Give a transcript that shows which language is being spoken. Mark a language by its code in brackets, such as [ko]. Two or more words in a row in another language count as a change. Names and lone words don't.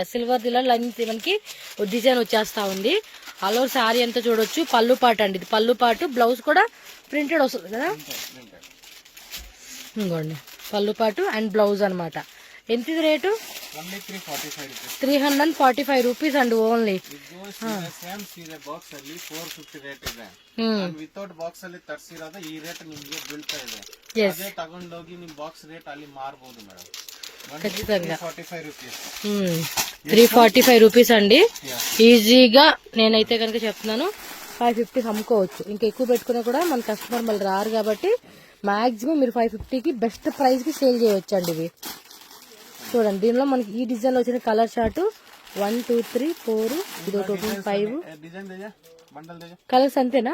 [te] సిల్వర్ ఇలా లెంత్ మనకి డిజైన్ వచ్చేస్తా ఉంది. [en] all over [te] శారీ అంతా చూడొచ్చు. పళ్ళు పాటు అండి, ఇది పళ్ళు పాటు. బ్లౌజ్ కూడా ప్రింటెడ్ వస్తుంది కదా, ఇంకోండి పళ్ళు పాటు అండ్ బ్లౌజ్ అనమాట. ఎంత ఇది రేటు? 345 రూపీస్ అండి ఓన్లీ. [kn] ಸೇಮ್ ಸೀರೆ ಬಾಕ್ಸ್ ಅಲ್ಲಿ 450 ರೇಟ್ ಇದೆ. [en] without box [kn] ಅಲ್ಲಿ ತರಿಸಿರೋದ ಈ ರೇಟ್ ನಿಮ್ಗೆ ಬೀಳ್ತಾ ಇದೆ. ಅದೇ ತಗೊಂಡೋಗಿ ನಿಮ್ ಬಾಕ್ಸ್ ರೇಟ್ ಅಲ್ಲಿ ಮಾರಬಹುದು ಮೇಡಮ್. [te] ఖచ్చితంగా 345 రూపీస్. 345 రూపీస్ అండి. ఈజీగా నేనైతే కనుక చెప్తున్నాను 550 అమ్ముకోవచ్చు. ఇంకా ఎక్కువ పెట్టుకున్నా కూడా మన కస్టమర్ మళ్ళీ రారు కాబట్టి మాక్సిమం మీరు 550కి [en] best price [te] కి సేల్ చేయవచ్చు అండి ఇవి. చూడండి, దీనిలో మనకి ఈ డిజైన్ లో వచ్చిన [en] colour chart [te] 1 2 3 4 ఇది 5 కలర్స్ అంతేనా?